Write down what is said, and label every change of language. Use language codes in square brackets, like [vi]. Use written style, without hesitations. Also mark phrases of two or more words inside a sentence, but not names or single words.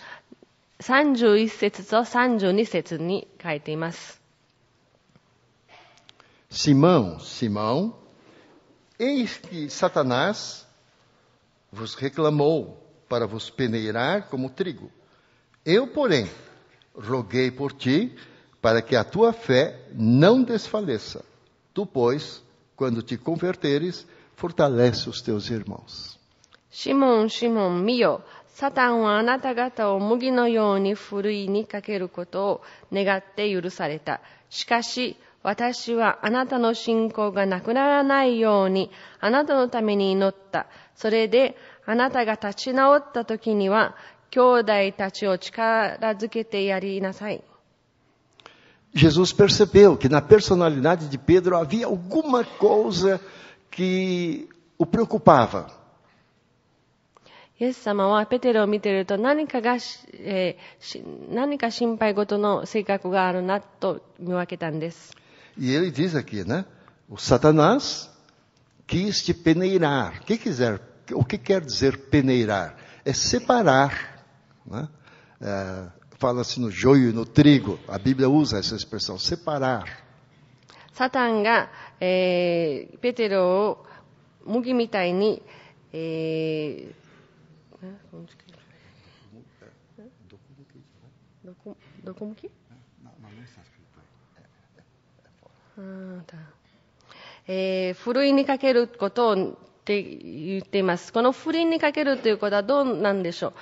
[ja] 31 節と32節に書いています。 [pt] Simão, Simão, eis que Satanás vos reclamou para vos peneirar como trigo. Eu, porém, roguei por ti para que a tua fé não desfaleça. Tu, pois, quando te converteres, fortalece os teus irmãos. [ja] シモン、シモン、見よ。サタンはあなた方を麦のようにふるいにかけることを願って許された。しかし、私はあなたの信仰がなくならないように、あなたのために祈った。それで、あなたが立ち直った時には、兄弟たちを力づけてやりなさい。 [pt] Jesus percebeu que na personalidade de Pedro havia alguma coisa que o preocupava. [ja] イエス様はペテロを見ていると何か心配事の性格があるなと見分けたんです。 [pt] E ele diz aqui, né? O Satanás quis te peneirar. O que quer dizer peneirar? É separar, né? Fala-se no joio e no trigo. A Bíblia usa essa expressão, separar. [ja] サタンが、ペテロを麦みたいに、どこ向き？ふるいにかけることをって言っています。このふるいにかけるということはどうなんでしょう？